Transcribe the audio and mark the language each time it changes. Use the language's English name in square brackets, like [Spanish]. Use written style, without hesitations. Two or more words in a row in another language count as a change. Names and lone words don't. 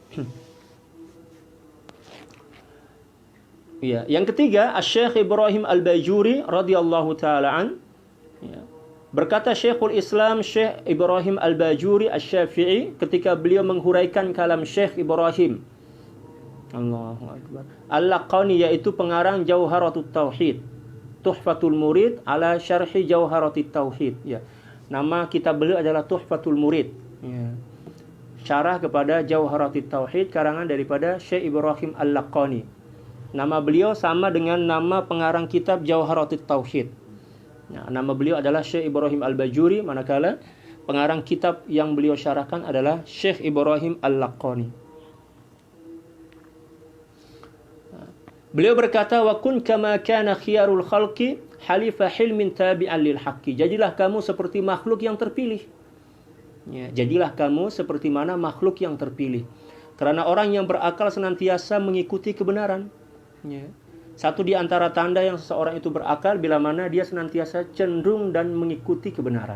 [Malay] Ya, yang ketiga Asy-Syaikh Ibrahim Al-Bajuri [Arabic] رضي الله تعالى عن. [Malay] Ya. Berkata Syekhul Islam Syekh Ibrahim Al-Bajuri Asy-Syafi'i ketika beliau menghuraikan kalam Syekh Ibrahim [Arabic] الله أكبر [Malay] Al-Laqani, yaitu pengarang Jawharatut Tauhid, Tuhfatul Murid ala syarhi Jawharatut Tauhid. Ya. Nama kitab beliau adalah Tuhfatul Murid. Ya. Syarah kepada Jawharatit Tauhid karangan daripada Syekh Ibrahim Al-Laqani. Nama beliau sama dengan nama pengarang kitab Jawharatit Tauhid. Nah, nama beliau adalah Syekh Ibrahim Al-Bajuri, manakala pengarang kitab yang beliau syarahkan adalah Syekh Ibrahim Al-Laqani. Beliau berkata, [Arabic] وكن كما كان خيار الخلق حليف حلم تابعا للحق. [Malay] Jadilah kamu seperti makhluk yang terpilih. Ya, jadilah kamu seperti mana makhluk yang terpilih. Karena orang yang berakal senantiasa mengikuti kebenaran. Ya. Satu di antara tanda yang seseorang itu berakal bila mana dia senantiasa cenderung dan mengikuti kebenaran.